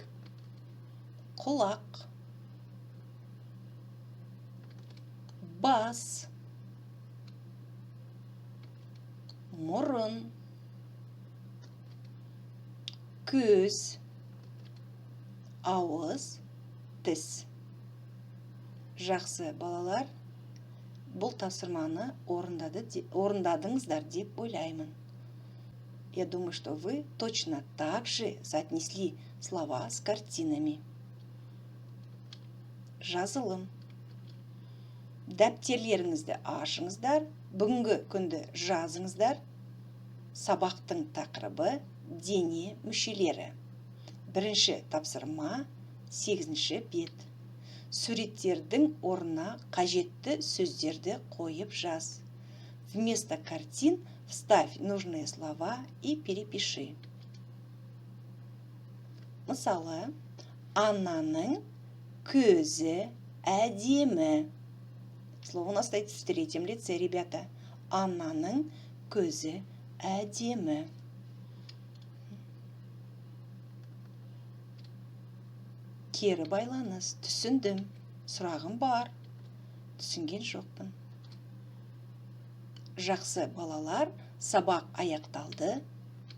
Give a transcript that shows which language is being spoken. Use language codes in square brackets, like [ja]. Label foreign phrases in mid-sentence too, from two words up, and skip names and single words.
[kk] Құлақ, бас, мұрын, көз, ауыз, тіс. Жақсы, балалар, бұл тапсырманы орындадыңыздар деп ойлаймын. [ru] Я думаю, что вы точно так же соотнесли слова с картинами. [kk] Жазылым. Дәптерлеріңізді ашыңыздар, бүгінгі күнді жазыңыздар. Сабақтың тақырыбы дене мүшелері. Бірінші тапсырма, 8-ші бет. Суреттердің орнына қажетті сөздерді қойып жаз. [ru] Вместо картин вставь нужные слова и перепиши. [kk] Мысалы, Аннаның көзі әдемі. [ru] Слово у нас стоит в третьем лице, ребята. [kk] Аннаның көзі әдемі. Кері байланыс. Түсіндім. Сұрағым бар. Түсінген жоқпын. Жақсы, балалар, сабақ аяқталды.